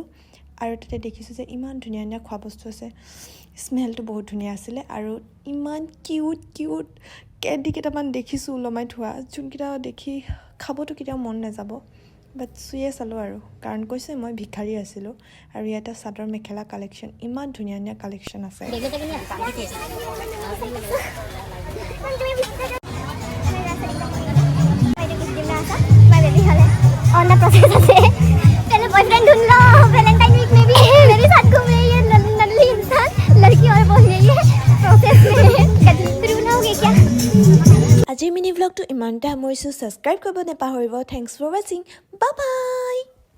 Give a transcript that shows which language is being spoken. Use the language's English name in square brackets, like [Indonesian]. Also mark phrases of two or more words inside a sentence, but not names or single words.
[Assamese] আৰু তাতে দেখিছোঁ যে ইমান ধুনীয়া খোৱা বস্তু আছে, স্মেলটো বহুত ধুনীয়া আছিলে আৰু ইমান কিউট কেণ্ডি কেইটামান দেখিছোঁ ওলমাই থোৱা, যোনকেইটা দেখি খাবতো কেতিয়াও মন নাযাব, বাট চুয়ে চালোঁ আৰু কাৰণ কৈছে মই ভিখাৰী আছিলোঁ। আৰু ইয়াতে চাদৰ মেখেলা কালেকশ্যন, ইমান ধুনীয়া কালেকশ্যন আছে। [English] On the process of it, [Hindi] पहले बॉयफ्रेंड ढूंढ लो, [English] Valentine week [Hindi] में भी मेरे साथ घूम रही है नल्ली इंसान, लड़की और बोल रही है प्रोसेस में शुरू ना होगी क्या। [Assamese] আজিৰ মিনি ব্লগটো ইমানতে সামৰিছোঁ। ছাবস্ক্ৰাইব কৰিব নাপাহৰিব। [English] Thanks for watching, bye bye.